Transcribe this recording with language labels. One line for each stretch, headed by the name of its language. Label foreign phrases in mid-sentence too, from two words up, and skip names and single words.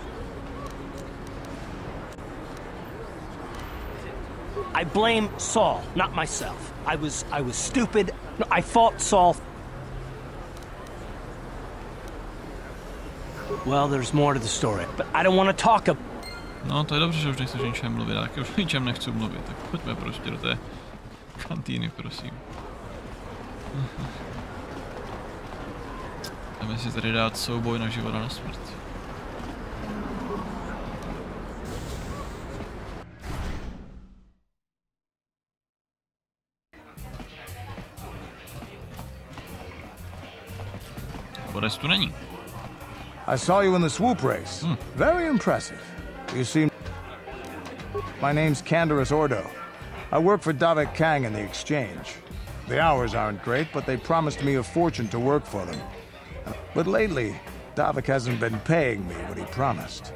English: I blame Saul, not myself. I was stupid. No, I fought Saul. Well, there's more to the story, but I don't want to talk about...
Czech: No to je dobře, že už nechceš o ničem mluvit, ale už o ničem nechci mluvit, tak pojďme prostě do té kantýny, prosím. Jdeme si tady dát souboj na život a na smrt. Borec tu není.
English: I saw you in the swoop race. Very impressive. You seem... My name's Canderous Ordo. I work for Davik Kang in the exchange. The hours aren't great, but they promised me a fortune to work for them. But lately, Davik hasn't been paying me what he promised.